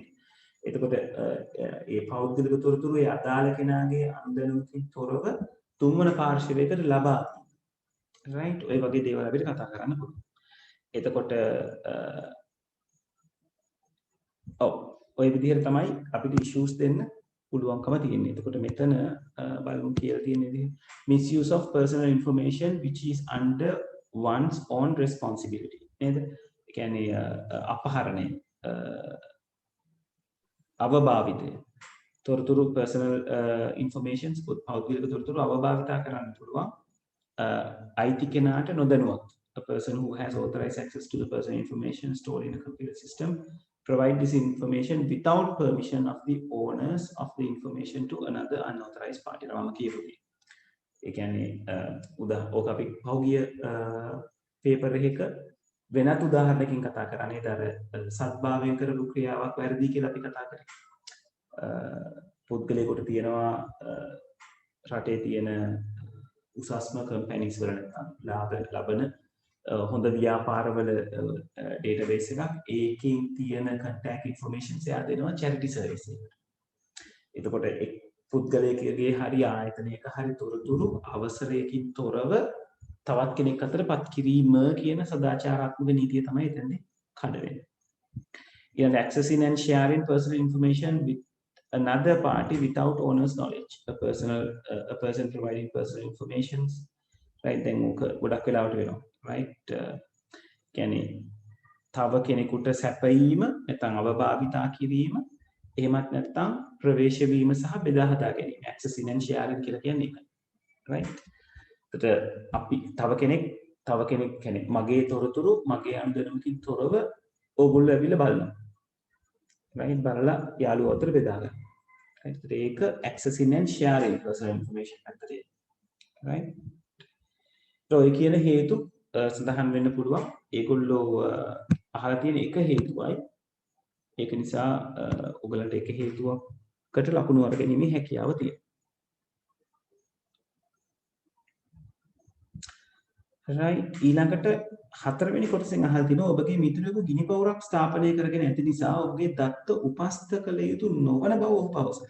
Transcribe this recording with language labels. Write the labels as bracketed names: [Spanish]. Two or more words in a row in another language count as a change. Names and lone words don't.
[Sinhala] එතකොට ඒ පෞද්ගලික තොරතුරු ඒ අදාළ කෙනාගේ අනුදැනුමකින් තොරව තුන්වන පාර්ශවයකට ලබා රයිට් ඔය වගේ දේවල් අපිට කතා කරන්න පුළුවන්. එතකොට ඔය විදිහට තමයි අපිට issues දෙන්න පුළුවන්කම තියෙන්නේ. එතකොට මෙතන බලමු කියලා තියෙන විදිහ [English] misuse of personal information which is under one's own responsibility [Sinhala] නේද? ඒ කියන්නේ අපහරණය අවභාවිතය තොරතුරු [English] personal informations [Sinhala] පෞද්ගලික තොරතුරු අවභාවිතා කරන්න පුළුවන් අයිති කෙනාට නොදැනුවත්. [English] A person who has authorized access to the personal information stored in a computer system provide this information without permission of the owners of the information to another unauthorized party. [Sinhala] රාම කියපුදී. ඒ කියන්නේ ඕක අපි පහුගිය පේපර් එකක වෙනත් උදාහරණකින් කතා කරන්නේ අර සත්භාවයෙන් කරපු ක්‍රියාවක් වැරදි කියලා අපි කතා කරේ. පුද්ගලයෙකුට තියෙනවා රටේ තියෙන උසස්ම කම්පැනිස් වල නැත්නම් ලාභ ලබන හොඳ ව්‍යාපාරවල ඩේටාබේස් එකක්. ඒකෙන් තියෙන [English] contact informations [Sinhala] එයා දෙනවා [English] charity service [Sinhala] එකට. එතකොට එක් පුද්ගලයෙකුගේ හරි ආයතනයක හරි තොරතුරු අවසරයකින් තොරව තවත් කෙනෙක් අතර පත් කිරීම කියන සදාචාරාත්මක නීතිය තමයි එතනදී කඩ වෙන්නේ. [English] ඊළඟ accessing and sharing personal information with another party without owner's knowledge. A person providing personal information, right? [Sinhala] then ගොඩක් වෙලාවට වෙනවා. right? කියන්නේ තව කෙනෙකුට සැපයීම නැත්නම් අවභාවිතා කිරීම එහෙමත් නැත්නම් ප්‍රවේශ වීම සහ බෙදා හදා ගැනීම. [English] accessing and sharing [Sinhala] කියලා කියන්නේ ඒකයි. right? එතකොට අපි තව කෙනෙක් කියන්නේ මගේ තොරතුරු මගේ අනුදැනුමකින් තොරව ඕගොල්ලෝ ඇවිල්ලා බලනවා. right? බලලා යාළුවෝ අතර බෙදා ගන්න. right? ඒක [English] accessing and sharing personal information [Sinhala] අතරේ. right? ඔය කියන හේතු සඳහන් වෙන්න පුළුවන්. ඒගොල්ලෝ අහලා තියෙන එක හේතුවයි. ඒක නිසා ඔයගලන්ට එක හේතුවකට ලකුණු අරගෙනීමේ හැකියාව තියෙනවා. right ඊළඟට හතරවෙනි කොටසෙන් අහලා තිනවා ඔබගේ මිතුරෙකු ගිනි පවුරක් ස්ථාපනය කරගෙන ඇති නිසා ඔබගේ දත්ත උපස්ථ කළ යුතු නොවන බව ඔහු පවසයි.